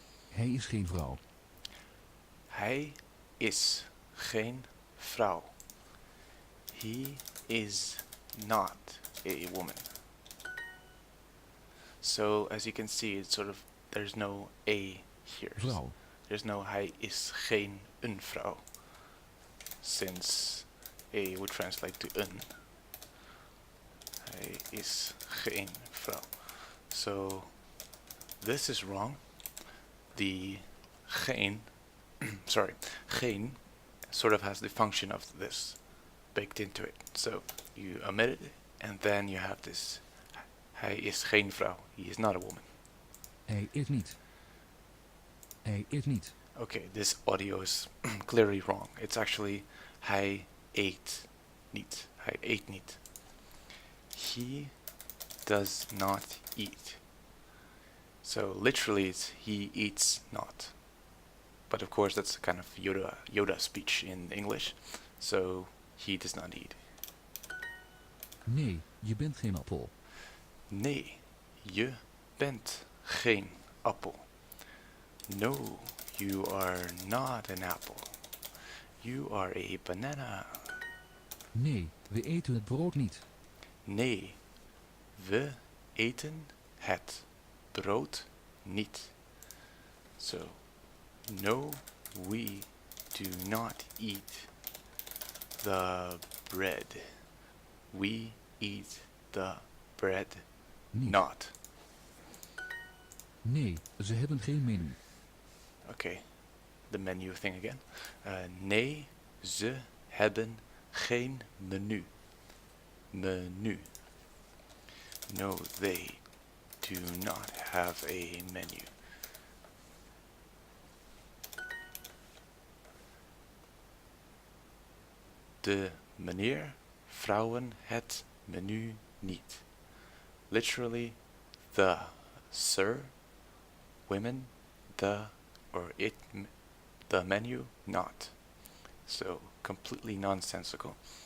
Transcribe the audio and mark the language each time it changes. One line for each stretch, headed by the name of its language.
Dutch: Hij is geen vrouw. Hij is geen vrouw.
English: He is not a woman. So as you can see, it's sort of, there's no a here.
Dutch: Vrouw.
English: There's no
Dutch: hij is geen een vrouw,
English: since a would translate to een.
Dutch: Hij is geen vrouw.
English: So this is wrong. The geen, sorry, geen sort of has the function of this baked into it. So you omit it, and then you have this.
Dutch: Hij is geen vrouw.
English: He is not a woman.
Dutch: Hij eet niet. Hij eet niet.
English: Okay, this audio is clearly wrong. It's actually
Dutch: hij eet niet. Hij eet niet.
English: He does not eat. So literally it's he eats not. But of course that's a kind of Yoda speech in English. So he does not eat.
Dutch: Nee, je bent geen appel. Nee, je bent geen appel.
English: No, you are not an apple. You are a banana.
Dutch: Nee, we eten het brood niet. Nee, we eten het brood niet.
English: So, no, we do not eat the bread. We eat the bread
Dutch: Niet.
English: not.
Dutch: Nee, ze hebben geen menu.
English: Okay, the menu thing again.
Dutch: Nee, ze hebben geen menu.
English: Menu. No, they do not have a menu.
Dutch: De meneer vrouwen het menu niet.
English: Literally, the sir, women, the or it, the menu not. So completely nonsensical.